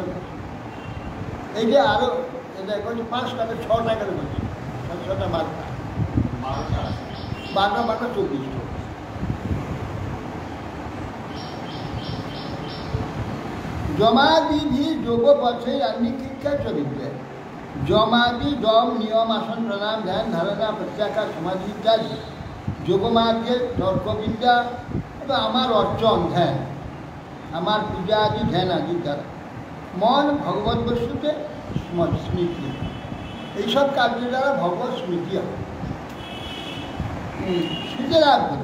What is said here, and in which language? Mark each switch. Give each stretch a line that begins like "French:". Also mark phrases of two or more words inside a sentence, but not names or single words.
Bangla: এই যে আরও এটা করছে 5টা 6টা করে বলছে, 6টা 12টা 24।
Sanskrit: যমাদিধি যোগ পথে अन्य शिक्षा च विद्या।
Bangla: যমাদি যম নিয়ম আসন প্রাণায়াম ধ্যান ধারণা প্রত্যাহার সমাধি ইত্যাদি যোগমার্গের তর্কবিদ্যা এবং আমার অর্চন ধ্যান, আমার পূজা আদি ধ্যান আদির দ্বারা মন ভগবত বস্তুতে স্মৃতি, এইসব কার্যের দ্বারা ভগবত স্মৃতি হবে, স্মৃতি লাভ করে।